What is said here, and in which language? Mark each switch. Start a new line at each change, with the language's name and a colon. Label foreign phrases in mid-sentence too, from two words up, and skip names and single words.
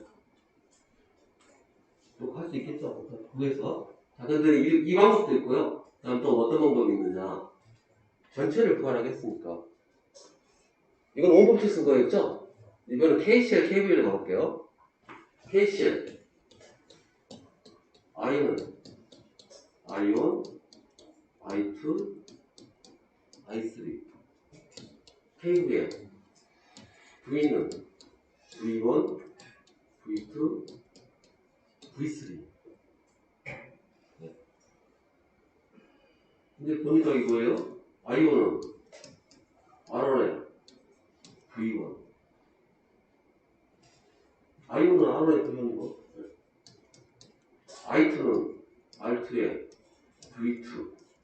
Korean: 또 할 수 있겠죠. 구해서. 자, 근데 이 방법도 있고요. 다음 또 어떤 방법이 있느냐. 전체를 구하라겠으니까. 이건 온법칙 쓴 거였죠? 이번엔 KCL, KVL을 가볼게요. KCL. I는 I1, I2, I3. KVL. V는 V1, V2, V3. 네. 근데 보니까 이거예요. I1은 R1에 V1. I1은 R1에 V1이고, I2는 R2에 V2.